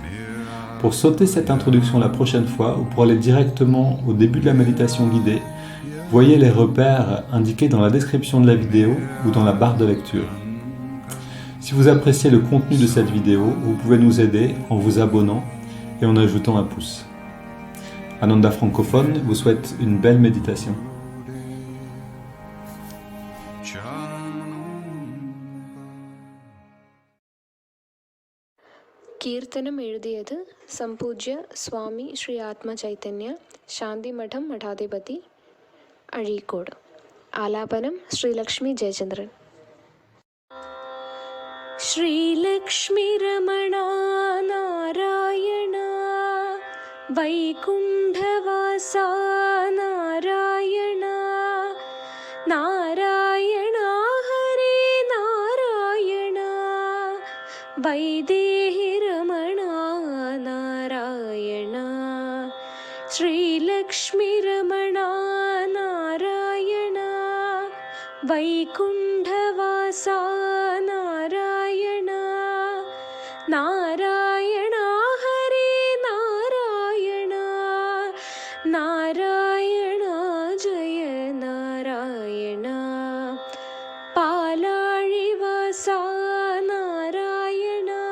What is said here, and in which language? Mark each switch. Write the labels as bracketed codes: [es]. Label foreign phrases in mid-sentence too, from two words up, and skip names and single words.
[fr] Pour sauter cette introduction la prochaine fois ou pour aller directement au début de la méditation guidée, voyez les repères indiqués dans la description de la vidéo ou dans la barre de lecture. Si vous appréciez le contenu de cette vidéo, vous pouvez nous aider en vous abonnant et en ajoutant un pouce. Ananda francophone vous souhaite une belle méditation. [ml] കീർത്തനം എഴുതിയത് സംപൂജ്യ സ്വാമി ശ്രീ ആത്മചൈതന്യ ശാന്തിമഠം മഠാധിപതി അഴീക്കോട്. ആലാപനം ശ്രീലക്ഷ്മി ജയചന്ദ്രൻ. [sa] ശ്രീലക്ഷ്മി രമണ നാരായണ വൈകുണ്ഠവാസ നാരായണ നാരായണ ഹരേ നാരായണ വൈദേഹി श्रीलक्ष्मी रमणा नारायण वैकुण्ठवासा नारायण नारायण हरे नारायण नारायण जय नारायण पालाळिवासा नारायण